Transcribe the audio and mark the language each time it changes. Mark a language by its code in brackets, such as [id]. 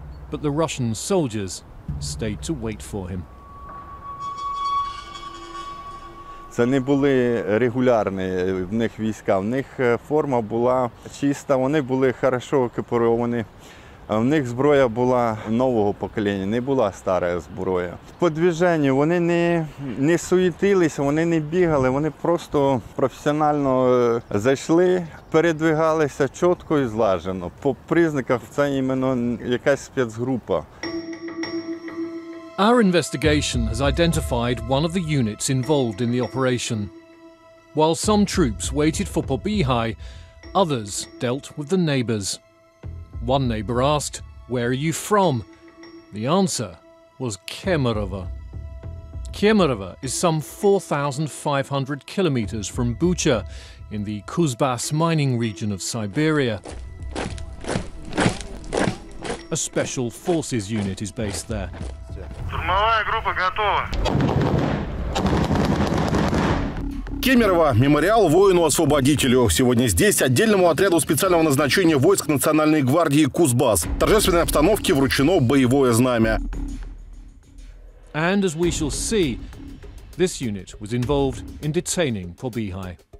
[en] But the Russian soldiers stayed to wait for him. [uk] Це не були регулярні в них війська, в них форма була чиста, вони були добре екіпіровані. В них зброя була нового покоління, не була стара зброя. По движенню вони не суетилися, вони не бігали, вони просто професіонально зайшли, передвигалися чітко і злажено. По признаках це іменно якась спецгрупа. [en] Our investigation has identified one of the units involved in the operation. While some troops waited for Pobihai, others dealt with the neighbours. One neighbour asked, "Where are you from?" The answer was Kemerovo. Kemerovo is some 4,500 kilometres from Bucha in the Kuzbas mining region of Siberia. A special forces unit is based there. [ru] Штурмовая группа готова. Кемерово – мемориал воину-освободителю. Сегодня здесь отдельному отряду специального назначения войск Национальной гвардии «Кузбасс» в торжественной обстановке вручено боевое знамя. [en] And as we shall see, this unit was involved in detaining Pobihai.